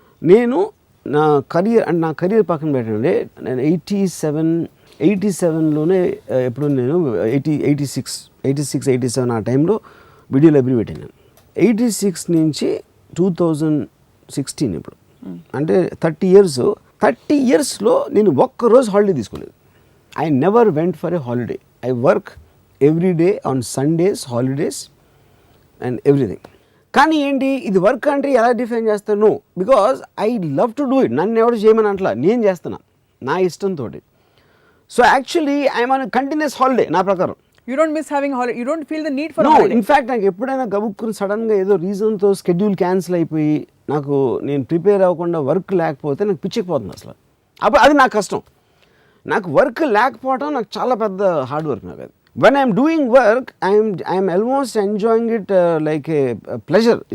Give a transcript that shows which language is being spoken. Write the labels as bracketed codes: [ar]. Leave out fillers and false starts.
[te] నేను నా కెరీర్ పక్కన పెట్టండి, నేను 87లోనే ఎప్పుడు నేను 86-87 ఆ టైంలో వీడియో లైబ్రరీ పెట్టాను. 86 నుంచి 2016 ఇప్పుడు అంటే 30 ఇయర్స్లో నేను ఒక్కరోజు హాలిడే తీసుకోలేదు. [en] I never went for a holiday. I work every day on Sundays, holidays and everything. [te] కానీ ఏంటి ఇది వర్క్ అంటే ఎలా డిఫైన్ చేస్తాను? [en] Because I love to do it. [te] నన్ను ఎవరు చేయమని అంటలా, నేను చేస్తున్నా నా ఇష్టంతో. [en] so actually I'm on continuous holiday [te] నా ప్రకారం. [en] You don't miss having holiday. You don't feel the need for holiday. [te] In fact నాకు ఎప్పుడైనా గబుక్కుని సడన్గా ఏదో రీజన్తో షెడ్యూల్ క్యాన్సిల్ అయిపోయి నేను ప్రిపేర్ అవ్వకుండా వర్క్ లేకపోతే నాకు పిచ్చెక్కిపోతుంది అసలు. అప్పుడు అది నాకు కష్టం. నాకు వర్క్ లేకపోవడం నాకు చాలా పెద్ద హార్డ్ వర్క్. నాకు అది [en] When I'm doing work I'm almost enjoying it like a pleasure.